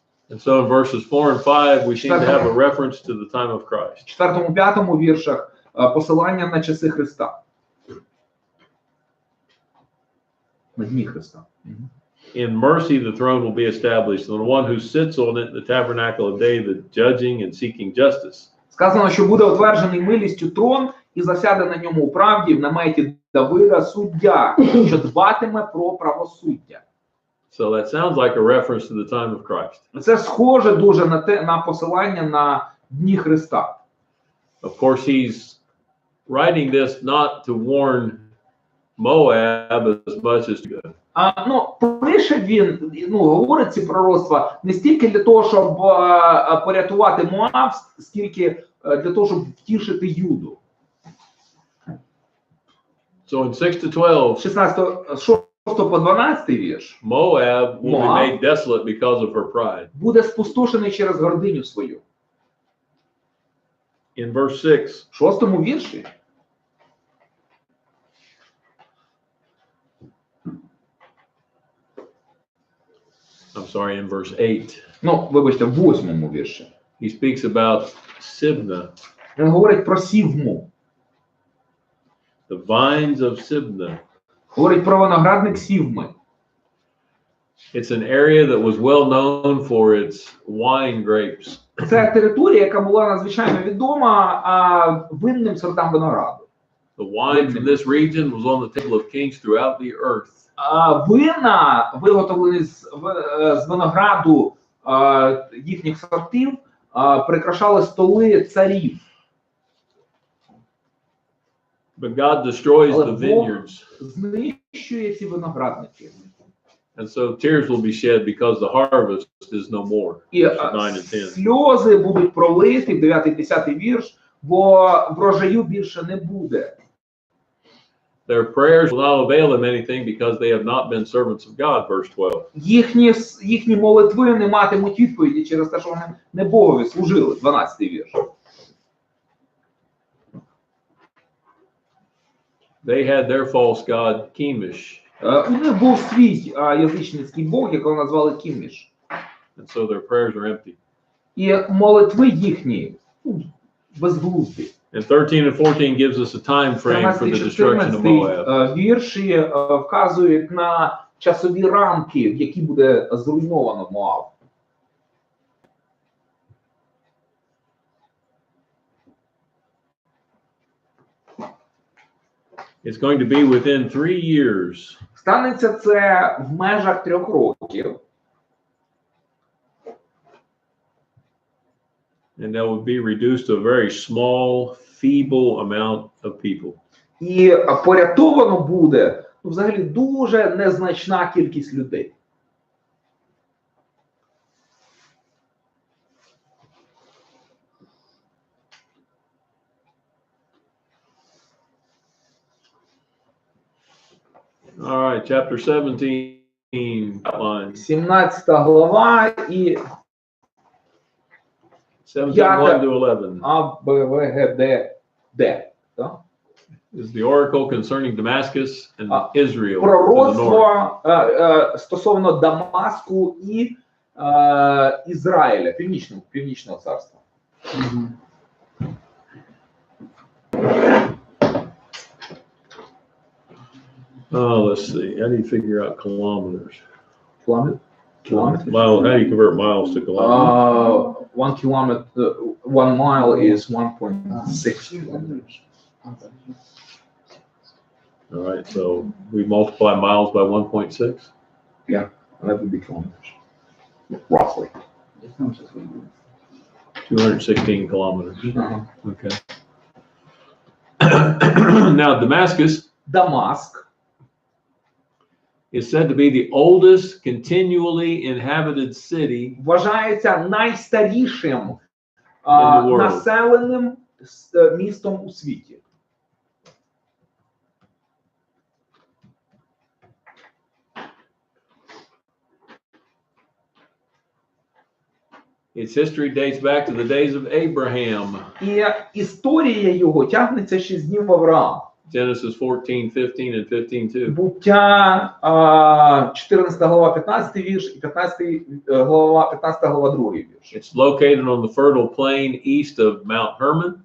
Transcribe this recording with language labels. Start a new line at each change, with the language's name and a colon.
English: And so in verses 4 and 5 we seem to have a reference to the time of Christ.
Ukrainian: В 4-5 віршах посилання на часи Христа. На дні Христа.
English: In mercy the throne will be established, and the one who sits on it, the tabernacle of David, judging and seeking justice.
Ukrainian: Сказано, що буде утверджений милістю трон і засяде на ньому у правді в наметі Давида суддя, що дбатиме про правосуддя.
English: So that sounds like a reference to the time of Christ.
Ukrainian: Це схоже дуже на посилання на дні Христа.
English: Of course, he's writing this not to warn Moab as much as good.
Ukrainian: Пише він, говорить ці пророцтва не стільки для того, щоб порятувати Моаб, скільки для того, щоб втішити Юду.
English: So in 6-12,
Ukrainian: 6 по 12 вірш.
English: Moab will be made desolate because of her pride.
Ukrainian: Буде спустошений через гординю свою.
English: In verse 6,
Ukrainian: В 6 вірші.
English: I'm sorry, in verse 8.
Ukrainian: Вибачте, в 8 вірші.
English: He speaks about Sibna.
Ukrainian: Він говорить про Сівму.
English: The vines of Sibna.
Ukrainian: Говорить про виноградник Сівми.
English: It's an area that was well known for its wine grapes.
Ukrainian: Це територія, яка була надзвичайно відома винним сортам винограду.
English: The wine from this region was on the table of kings throughout the earth.
Ukrainian: Вина, виготовлені з винограду їхніх сортів, прикрашали столи царів.
English: But God destroys the vineyards.
Ukrainian: Знищує ці виноградники.
English: And so tears will be shed because the harvest is no more.
Ukrainian: І сльози будуть пролиті, 9-10 вірш, бо врожаю більше не буде.
English: Their prayers will not avail them anything because they have not been servants of God, verse 12.
Ukrainian: Їхні молитви не матимуть відповіді через те, що вони не Богові служили, 12 вірш.
English: They had their false god, Chemosh.
Ukrainian: У них був свій язичницький бог, якого назвали Кіміш.
English: And so their prayers are empty.
Ukrainian: І молитви їхні безглузді.
English: And 13 and 14 gives us a time frame for the destruction of Moab.
Ukrainian: Вірші вказують на часові рамки, в які буде зруйновано Моаб.
English: It's going to be within 3 years.
Ukrainian: Станеться це в межах 3 років.
English: And that would be reduced to a very small, feeble amount of people.
Ukrainian: І порятовано буде, ну, взагалі, дуже незначна кількість людей.
English: All right, chapter 17 outline.
Ukrainian: 17 глава і
English: 17:1 to 11.
Ukrainian: А, Б, В, Г, Д, Д. Так?
English: Is the oracle concerning Damascus and Israel to the north.
Ukrainian: Пророцтво стосовно Дамаску і Ізраїля, північного царства.
English: Oh, let's see. How do you figure out kilometers? Kilometers? Mile. How do you convert miles to kilometers? 1 kilometer, 1 mile is 1.6. All right, so we multiply miles by 1.6. Yeah, that would be kilometers, roughly. 216 kilometers. Uh-huh. Okay. Now Damascus
Ukrainian: Дамаск
English: is said to be the oldest continually inhabited city
Ukrainian: вважається найстарішим
English: the world.
Ukrainian: населеним містом у світі.
English: Its history dates back to the days of Abraham.
Ukrainian: І історія його тягнеться ще з днів Авраама.
English: Genesis 14:15 and 15:2.
Ukrainian: Буття 14 глава 15 вірш і 15 глава 2 вірш.
English: It's located on the fertile plain east of Mount Hermon.